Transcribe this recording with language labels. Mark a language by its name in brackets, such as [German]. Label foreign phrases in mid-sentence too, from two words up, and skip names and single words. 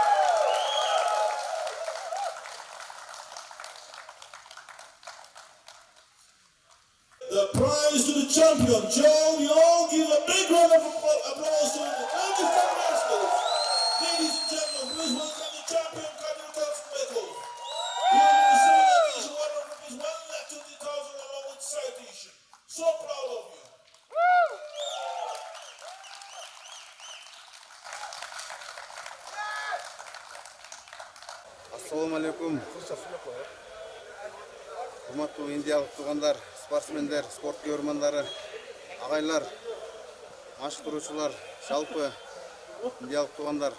[English] The prize to the champion, Joe. We all give a big round of applause to the 94 wrestlers. Ladies and gentlemen, please welcome the champion, Kadyr Kelsinbekov. He will be receiving a cash award of rupees 1,20,000 along with citation. So proud of you. [Arabic] السلام عليكم. [Kyrgyz] Урматтуу индиялык туугандар, спортсмендер, спорт көрөрмандары, агайлар, машыктыруучулар, жалпы индиялык туугандар.